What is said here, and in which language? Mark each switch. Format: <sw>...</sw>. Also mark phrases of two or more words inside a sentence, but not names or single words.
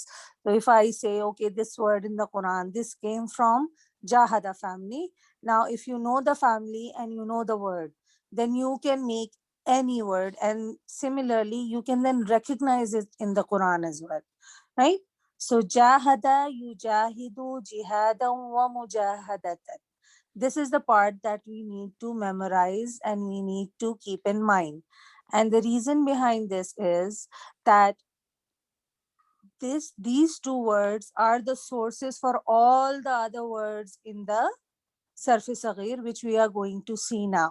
<en>So if I say, okay, this word in the Quran, this came from Jahada family. Now, if you know the family and you know the word, then you can make any word. And similarly, you can then recognize it in the Quran as well, right?</en> <ar>So جاهد يجاهد جهادا ومجاهدة.</ar> <en>This is the part that we need to memorize and we need to keep in mind. And the reason behind this is that these two words are the sources for all the other words in the Sarf-e Saghir, which we are going to see now.</en>